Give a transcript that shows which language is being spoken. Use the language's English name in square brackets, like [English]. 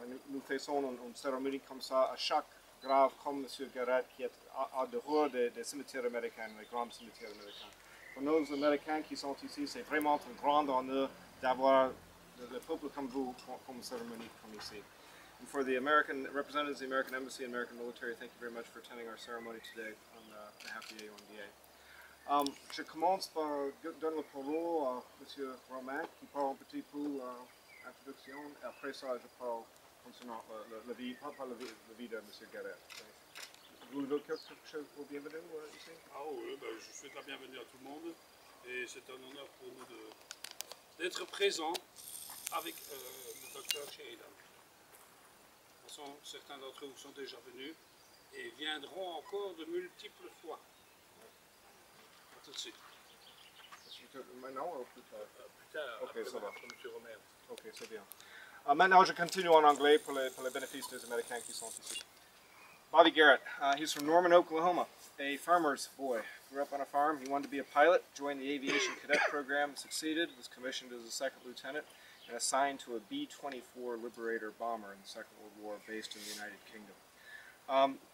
[French] Nous faisons une cérémonie comme ça à chaque grave comme M. Garrett qui est à dehors des cimetières américains, les grands cimetières américains. Pour nos Américains qui sont ici, c'est vraiment un grand honneur d'avoir le peuple comme vous comme cérémonie comme ici. [English] And for the American representatives of the American Embassy and American military, thank you very much for attending our ceremony today on behalf of the AOMDA. [French] Je commence par donner la parole à M. Romain qui parle un petit peu d'introduction. Après ça, je parle concernant la vie, pas la vie de M. Garrett. Vous voulez quelque chose pour bienvenue ici? Ah oui, ben, je souhaite la bienvenue à tout le monde et c'est un honneur pour nous d'être présents avec le docteur Sheridan. De toute façon, certains d'entre vous sont déjà venus et viendront encore de multiples fois. À tout de suite. Maintenant ou plus tard? Plus tard, Ok, après ça va. M. Romer. Ok, c'est bien. Maintenant, je continue en anglais pour les bénéfices des Américains qui sont ici. [English] Bobby Garrett, he's from Norman, Oklahoma, a farmer's boy. Grew up on a farm. He wanted to be a pilot, joined the aviation cadet program, succeeded, was commissioned as a second lieutenant, and assigned to a B-24 Liberator bomber in the Second World War based in the United Kingdom.